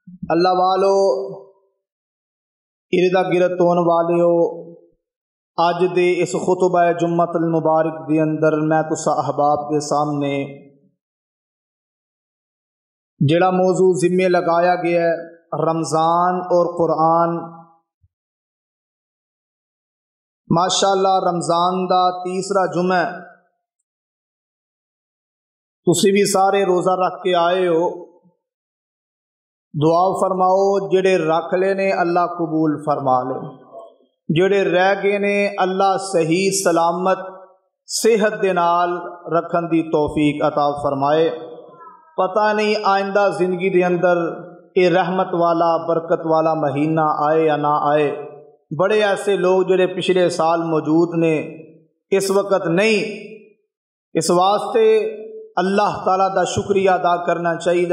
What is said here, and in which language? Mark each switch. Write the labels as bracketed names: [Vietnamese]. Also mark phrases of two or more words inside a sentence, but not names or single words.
[Punjabi] اللہ والو اردا گرد ہون والیو اج دے اس خطبہ جمعۃ المبارک دے اندر میں تسا احباب کے سامنے جڑا موضوع ذمے لگایا گیا ہے رمضان اور قرآن، ماشاءاللہ رمضان دا تیسرا جمعہ تسی بھی سارے روزہ رکھ کے آئے ہو، دعا فرماؤ جڑے رکھ لے نے اللہ قبول فرما لے، جڑے رہ گئے نے اللہ صحیح سلامت صحت دے نال رکھن دی توفیق عطا فرمائے۔ پتہ نہیں آئندہ زندگی دے اندر یہ رحمت والا برکت والا مہینہ آئے یا نہ آئے۔ بڑے ایسے لوگ جڑے پچھلے سال موجود نے اس وقت نہیں، اس واسطے اللہ تعالیٰ دا شکریہ ادا کرنا چاہیے۔